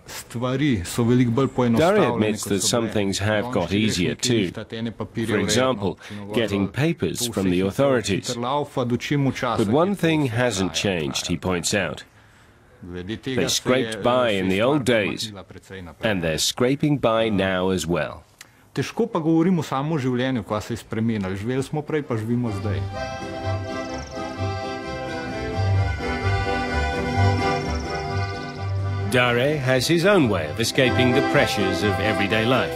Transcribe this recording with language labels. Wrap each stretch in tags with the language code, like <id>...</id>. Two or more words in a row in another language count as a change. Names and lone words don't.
<en>Dare admits that some things have got easier too. For example, getting papers from the authorities. But one thing hasn't changed, he points out. They scraped by in the old days, and they're scraping by now as well.</en> <sl>Težko pa govorimo samo o življenju, kaj se je spremenilo. Živeli smo prej, pa živimo zdaj.</sl> <en>Dare has his own way of escaping the pressures of everyday life.</en>